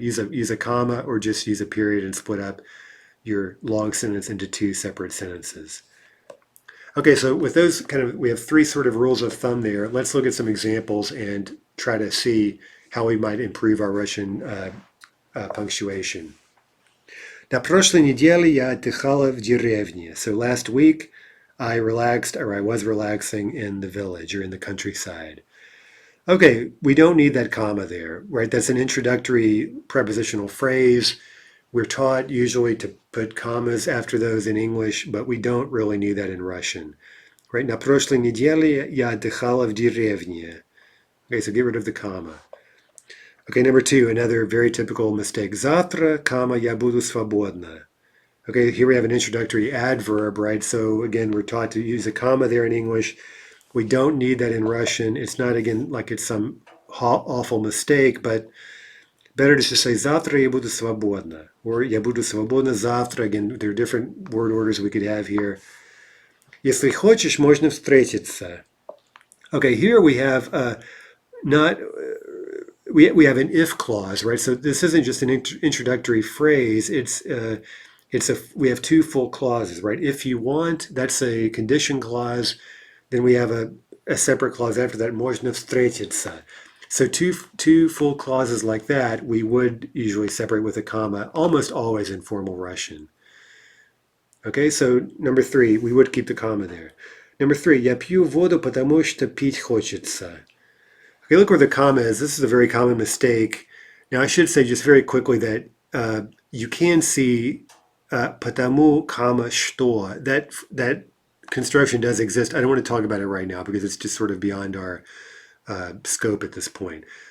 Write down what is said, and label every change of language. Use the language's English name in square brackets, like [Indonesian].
[English] Use a comma or just use a period and split up your long sentence into two separate sentences. Okay, so with those we have 3 sort of rules of thumb there. Let's look at some examples and try to see how we might improve our Russian punctuation. [Russian] На прошлой неделе я отдыхала в деревне. [English] So last week I was relaxing in the village or in the countryside. Okay, we don't need that comma there, right? That's an introductory prepositional phrase. We're taught usually to put commas after those in English, but we don't really need that in Russian. Right? [Russian] На прошлой неделе я отдыхала в деревне. [English] Okay, so get rid of the comma. Okay, number 2, another very typical mistake. [Russian] Завтра, [English] comma, [Russian] я буду свободна. [English] Okay, here we have an introductory adverb, right? So again, we're taught to use a comma there in English. We don't need that in Russian. It's not, again, like it's some awful mistake, but better to just say [Russian] «завтра я буду свободна» [English] or [Russian] «я буду свободна завтра». [English] Again, there are different word orders we could have here. [Russian] Если хочешь, можно встретиться. [English] Okay, here we have we have an if clause, right? So this isn't just an introductory phrase. We have 2 full clauses, right? If you want, that's a condition clause. Then we have a separate clause after that, [Russian] можно встретиться. [English] So two full clauses like that, we would usually separate with a comma, almost always in formal Russian. Okay, so number 3, we would keep the comma there. Number 3, [Russian] я пью воду, потому что пить хочется. [English] Okay, look where the comma is. This is a very common mistake. Now, I should say just very quickly that you can see потому, comma, что. That construction does exist. I don't want to talk about it right now because it's just sort of beyond our scope at this point.